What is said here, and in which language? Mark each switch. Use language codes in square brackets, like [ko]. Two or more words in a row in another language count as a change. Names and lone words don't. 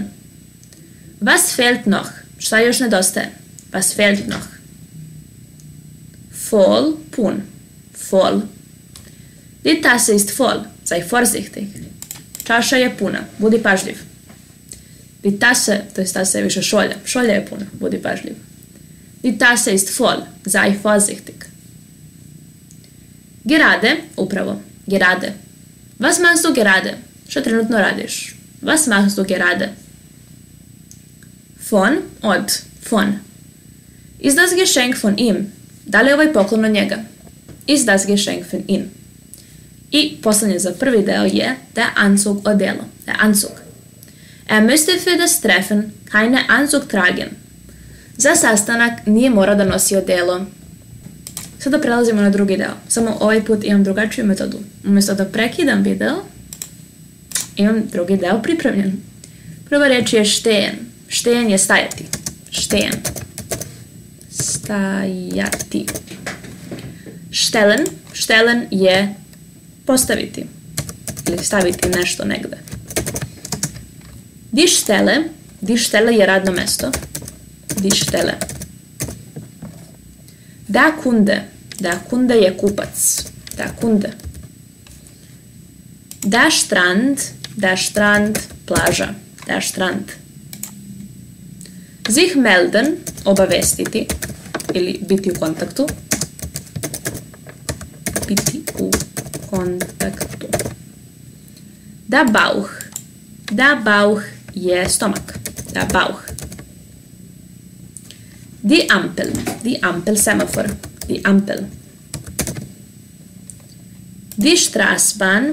[de] Was fehlt noch? [sr] Šta još nedostaje? [de] Was fehlt noch? Voll, pun. Voll. Die Tasse ist voll. Sei vorsichtig. [sr] Čaša je puna. Budi pažljiv. [de] Die Tasse, [sr] to jest tasa je više šolja. Šolja je puna. Budi pažljiv. [de] Die Tasse ist voll. Sei vorsichtig. Gerade, upravo. Gerade. Was machst du gerade? [sr] Što trenutno radiš? [de] Was machst du gerade? Von, od. Von. Ist das Geschenk von ihm? [sr] Da li je ovaj poklon od njega? [de] Ist das Geschenk von ihm? [sr] I poslednje za prvi deo je [de] der Anzug [sr] odelo. [de] Der Anzug. Müsste für das Treffen keine Anzug tragen. [sr] Za sastanak nije morao da nosi odelo. Sada prelazimo na drugi deo. Samo ovaj put imam drugačiju metodu. Umjesto da prekidam video, imam drugi deo pripremljen. Prva reč je stehen. Stehen je stajati. [de] Stehen. [sr] Stajati. Stellen. Stellen je postaviti. Ili staviti nešto negde. [de] Die Stelle. Die Stelle [sr] je radno mesto. [de] Die Stelle. Der Kunde. Der Kunde [sr] je kupac. [de] Der Kunde. Der Strand. Der Strand, plaža. Der Strand. Sich melden, [sr] obavestiti ili biti u kontaktu. Biti u kontaktu. [de] Der Bauch. Der Bauch [sr] je stomak. [de] Der Bauch. Die Ampel. Die Ampel, semafor. Die Ampel. Die Straßbahn.